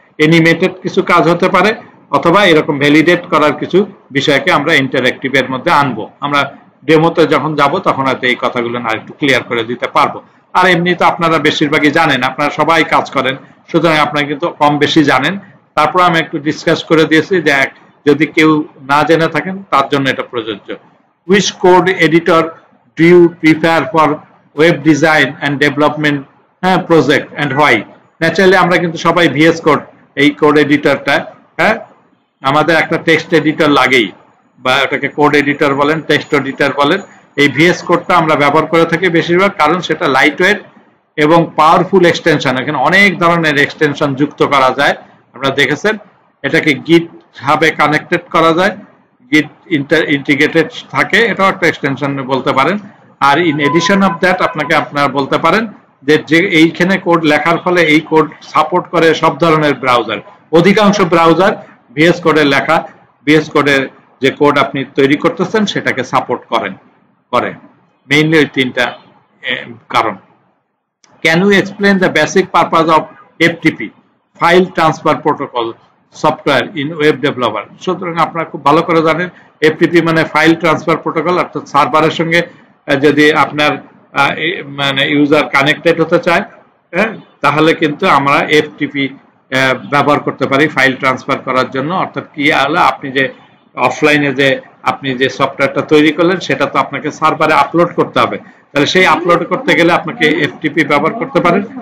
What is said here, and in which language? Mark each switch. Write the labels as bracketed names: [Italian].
[Bangla] Animated কিছু কাজ হতে পারে, অথবা এরকম ভ্যালিডেট করার কিছু বিষয়কে আমরা ইন্টারঅ্যাক্টিভের মধ্যে আনবো। আমরা ডেমোতে যখন যাব তখন হয়তো এই কথাগুলো না একটু ক্লিয়ার করে দিতে পারবো। আর এমনি তো আপনারা বেশিরভাগই জানেন, আপনারা সবাই কাজ করেন, সুতরাং আপনারা কিন্তু কম বেশি জানেন। তারপর আমি একটু ডিসকাস করে দিয়েছি যে যদি কেউ না জেনে থাকেন তার জন্য এটা প্রযোজ্য। [English] Which code editor do you prefer for web design and development project and why? [Bangla] Naturally আমরা কিন্তু সবাই VS কোড, এই কোড এডিটরটা, আমাদের একটা টেক্সট এডিটর লাগেই, বা ওটাকে কোড এডিটর বলেন, টেক্সট এডিটর বলেন। এই VS কোডটা আমরা ব্যবহার করে থাকি বেশিরভাগ, কারণ সেটা লাইট ওয়েট এবং পাওয়ারফুল এক্সটেনশন। এখানে অনেক ধরনের এক্সটেনশন যুক্ত করা যায়, আপনারা দেখেছেন। এটাকে গিট হাবে কানেক্টেড করা যায়, গিট ইন্টিগ্রেটেড থাকে, এটাও একটা এক্সটেনশন বলতে পারেন। আর [English] in addition of that [Bangla] আপনারা বলতে পারেন যে এইখানে কোড লেখার ফলে এই কোড সাপোর্ট করে সব ধরনের ব্রাউজার, অধিকাংশ ব্রাউজার VS কোডের লেখা, VS কোডের যে কোড আপনি তৈরি করতেছেন সেটাকে সাপোর্ট করে। মেইনলি ওই তিনটা কারণ। [English] Can you explain the basic purpose of FTP, File Transfer Protocol software in web developer? [Bangla] সুতরাং আপনারা খুব ভালো করে জানেন FTP মানে ফাইল ট্রান্সফার প্রোটোকল, অর্থাৎ সার্ভারের সঙ্গে যদি আপনার মানে ইউজার কানেক্টেড হতে চায়, তাহলে কিন্তু আমরা FTP ব্যবহার করতে পারি ফাইল ট্রান্সফার করার জন্য। অর্থাৎ কি হলো, আপনি যে অফলাইনে যে আপনি যে সফটওয়্যারটা তৈরি করলেন সেটা তো আপনাকে সার্ভারে আপলোড করতে হবে, তাহলে সেই আপলোড করতে গেলে আপনাকে FTP ব্যবহার করতে পারেন।